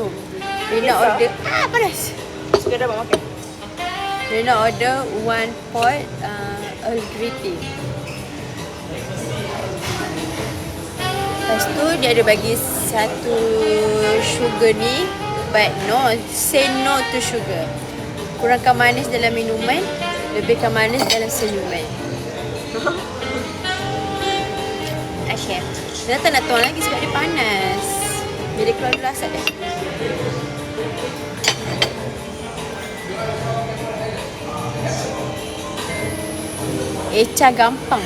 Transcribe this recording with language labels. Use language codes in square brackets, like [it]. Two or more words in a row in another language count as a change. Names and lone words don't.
[ms] Rina order. Panas. Suka dapat makan. Rina order 1 pot Earl Grey tea. Lepas tu dia ada bagi satu sugar ni. [en] But no, say no to sugar. [ms] Kurangkan manis dalam minuman, lebihkan manis dalam senyuman. Chef. Dia tak nak tuang lagi sebab dia panas. Bila keluar dulu asap dia. Echa gampang.